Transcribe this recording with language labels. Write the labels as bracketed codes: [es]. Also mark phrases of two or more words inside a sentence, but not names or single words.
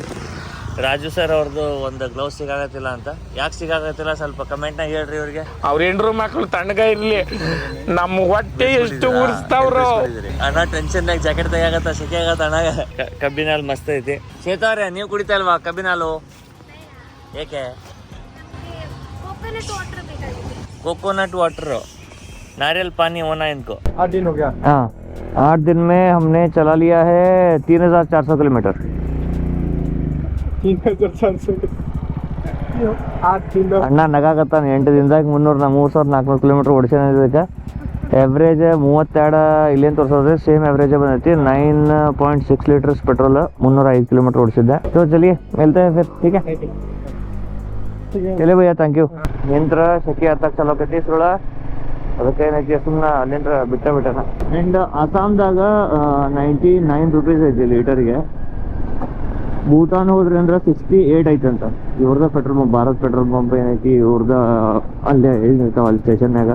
[kn] ರಾಜು ಸರ್ ಅವ್ರದ್ದು ಒಂದು ಗ್ಲೌಸ್ ಸಿಗಾಗತ್ತಿಲ್ಲ ಅಂತ. ಯಾಕೆ ಸಿಗಾಗತ್ತಿಲ್ಲ ಸ್ವಲ್ಪ ಕಮೆಂಟ್ನಾಗ ಹೇಳ್ರಿ ಇವ್ರಿಗೆ. ಅವ್ರ ಹೆಂಡ್ರು ಮಕ್ಳು ತಣ್ಣಗ ಇರ್ಲಿ, ನಮ್ಮ ಹೊಟ್ಟೆ ಎಷ್ಟು ಉರ್ಸ್ತಾವ್ರು. ಅಣ್ಣ ಟೆನ್ಷನ್ನಾಗ ಜಾಕೆಟ್ ತೆಗಿಯಾಗತ್ತ, ಸೆಕೆ ಆಗತ್ತ ಅಣ್ಣ. ಕಬ್ಬಿನಾಲ್ ಮಸ್ತ್ ಐತಿ. ಚೇತವ್ರೆ ನೀವು ಕುಡಿತಾ ಇಲ್ವಾ ಕಬ್ಬಿನಾಲು? ಏಕೆ? [en] coconut water, [hi] नारियल पानी होना इनको। 8 दिन हो गया। हाँ, 8 दिन में हमने चला लिया है 3,400 किलोमीटर। 3,400 8 दिन [kn] ಅಣ್ಣ ನಗಾಕತ್ತಾನ. 8 ದಿನದಾಗ 3,400 ಕಿಲೋಮೀಟರ್ ಓಡಿಸ್ಯಾನ. ಎವ್ರೇಜ್ 32 ಇಲ್ಲೇನು ತೋರಿಸೋದ್ರೆ [en] same average [kn] ಬಂದೈತಿ. 9.6 [en] litres petrol, [kn] 305 ಕಿಲೋಮೀಟರ್ ಓಡಿಸಿದ್ದೆ. [hi] तो चलिए मिलते हैं फिर, ठीक है? चलिए भैया, [en] thank you. [kn] ನಿಂತ್ರ ಸೆಕೆ ಹತ್ತಕ್ಕೆ ಚಲೋ ಆಕೈತಿ ಇಸ್ರೊಳ. ಅದಕ್ಕೆ ಏನೈತಿ ಸುಮ್ಮನೆ ಅಲ್ಲಿಂದ ಬಿಟ್ಟನ. ಆ್ಯಂಡ್ ಅಸ್ಸಾಮ್ದಾಗ 99 ರೂಪೀಸ್ ಐತಿ ಲೀಟರ್ಗೆ. ಭೂತಾನ್ ಹೋದ್ರಿ ಅಂದ್ರೆ 68 ಐತಂತ. ಇವ್ರದ [en] petrol pump, [kn] ಭಾರತ್ [en] petrol pump [kn] ಏನೈತಿ ಇವ್ರದ ಅಲ್ಲೇ ಇರ್ತಾವ ಅಲ್ಲಿ ಸ್ಟೇಷನ್ಯಾಗ.